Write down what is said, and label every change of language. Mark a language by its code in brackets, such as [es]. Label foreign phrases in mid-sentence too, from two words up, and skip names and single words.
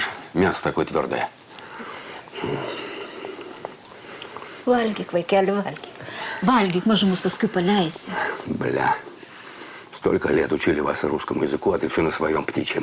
[ru] Мясо такое твердое. [lt] Valgyk, vaikeli, valgyk. Valgyk, mažumus paskui paleisi. [ru] Бля, столько лет учили вас русскому языку, а ты все на своем птичьем.